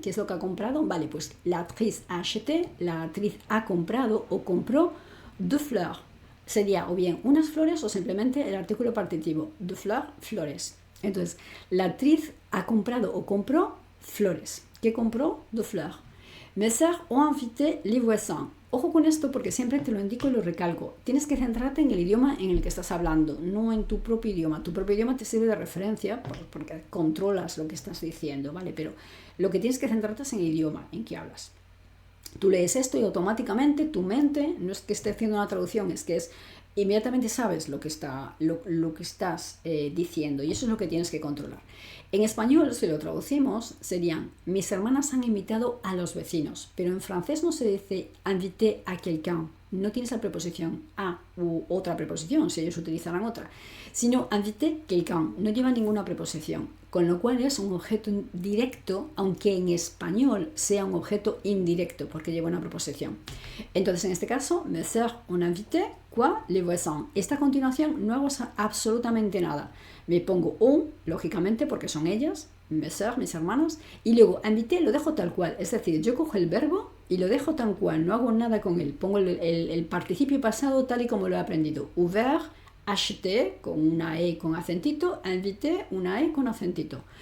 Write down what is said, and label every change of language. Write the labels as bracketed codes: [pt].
[es] ¿Qué es lo que ha comprado? Vale, pues la actriz a acheté, la actriz ha comprado o compró de fleurs. Sería o bien unas flores o simplemente el artículo partitivo. De fleurs, flores. Entonces, la actriz ha comprado o compró flores. ¿Qué compró? De fleurs. [fr] Mes sœurs ont invité les voisins. [es] Ojo con esto porque siempre te lo indico y lo recalco. Tienes que centrarte en el idioma en el que estás hablando, no en tu propio idioma. Tu propio idioma te sirve de referencia porque controlas lo que estás diciendo, ¿vale? Pero lo que tienes que centrarte es en el idioma en que hablas. Tú lees esto y automáticamente tu mente, no es que esté haciendo una traducción, es que inmediatamente sabes lo que estás diciendo y eso es lo que tienes que controlar. En español, si lo traducimos, serían mis hermanas han invitado a los vecinos, pero en francés no se dice invité a quelqu'un, no tienes la preposición a u otra preposición, si ellos utilizarán otra, sino invité quelqu'un, no lleva ninguna preposición, con lo cual es un objeto directo, aunque en español sea un objeto indirecto, porque lleva una preposición. [fr] Entonces, en este caso, mes sœurs ont invité quoi? Les voisins. [es] Esta continuación no hago absolutamente nada. Me pongo un, lógicamente, porque son ellas, mes sœurs, mis hermanos, y luego invité lo dejo tal cual. Es decir, yo cojo el verbo y lo dejo tal cual, no hago nada con él. Pongo el participio pasado tal y como lo he aprendido. Ouvert, acheté, con una E con acentito, invité, una E con acentito.